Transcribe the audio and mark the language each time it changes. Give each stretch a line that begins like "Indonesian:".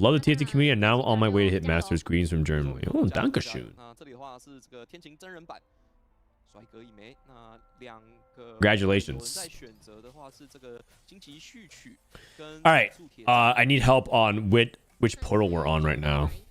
English: Love the TFT community and now on my way to hit Masters greens from Germany.
German: Oh, Dankeschön.
Chinese: 那这里的话是这个天晴真人版，帅哥一枚。那两个
English: Congratulations.
Chinese: 在选择的话是这个荆棘序曲跟
English: All right. I need help on which portal we're on right now.